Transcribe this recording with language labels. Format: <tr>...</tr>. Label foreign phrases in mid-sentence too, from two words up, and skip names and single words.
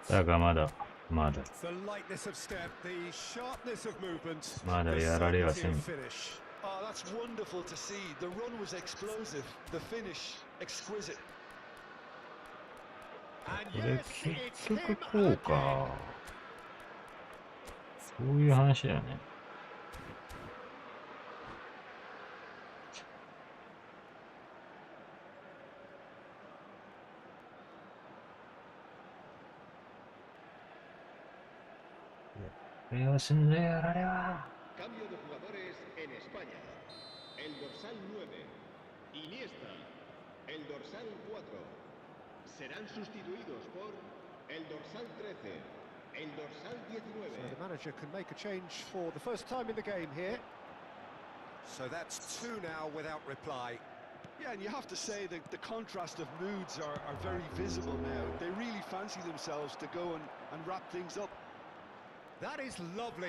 <en>The lightness of step, the sharpness of movement, the certainty of finish. Oh, that's wonderful to see. The run was explosive, the finish exquisite. And yes, it's him again.</en> <ja>そういう話だよね。Cambio</ja> <es>de jugadores en España. El dorsal 9, Iniesta. El dorsal 4. Serán sustituidos por el dorsal 13. El dorsal 19.</es> <en>So the manager can make a change for the first time in the game here. So that's 2 now without reply. Yeah, and you have to say that the contrast of moods are very visible now. They really fancy themselves to go and wrap things up. That is lovely.</en>